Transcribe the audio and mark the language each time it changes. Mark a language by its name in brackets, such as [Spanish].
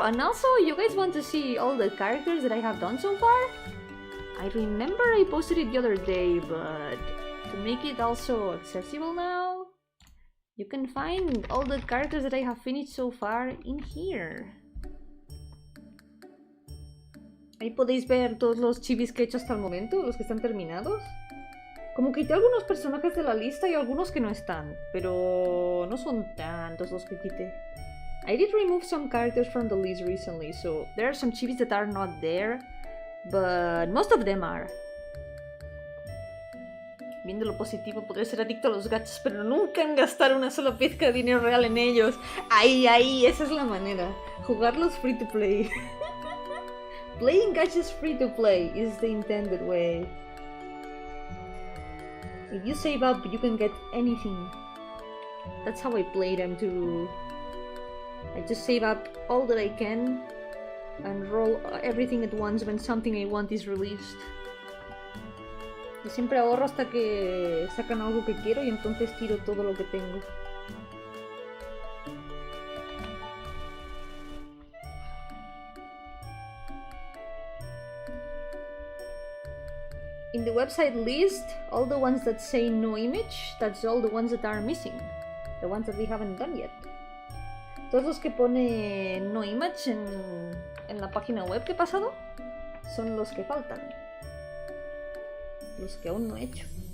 [English] And also, you guys want to see all the characters that I have done so far? I remember I posted it the other day, but to make it also accessible now, you can find all the characters that I have finished so far in here. [Spanish] Ahí podéis ver todos los chibis que he hecho hasta el momento, los que están terminados. Como quité algunos personajes de la lista y algunos que no están, pero no son tantos los que quité. [English] I did remove some characters from the list recently, so there are some chibis that are not there, but most of them are. [Spanish] Viendo lo positivo, podré ser adicto a los gachas, pero nunca en gastar una sola pizca de dinero real en ellos. Ahí, esa es la manera. Jugarlos [English] free to play. Playing gachas free to play is the intended way. If you save up, you can get anything. That's how I play them too. I just save up all that I can and roll everything at once when something I want is released. [Spanish] Yo siempre ahorro hasta que sacan algo que quiero y entonces tiro todo lo que tengo. [English] In the website list, all the ones that say no image, that's all the ones that are missing. The ones that we haven't done yet. Todos los que pone no image en la página web que he pasado son los que faltan. Los que aún no he hecho.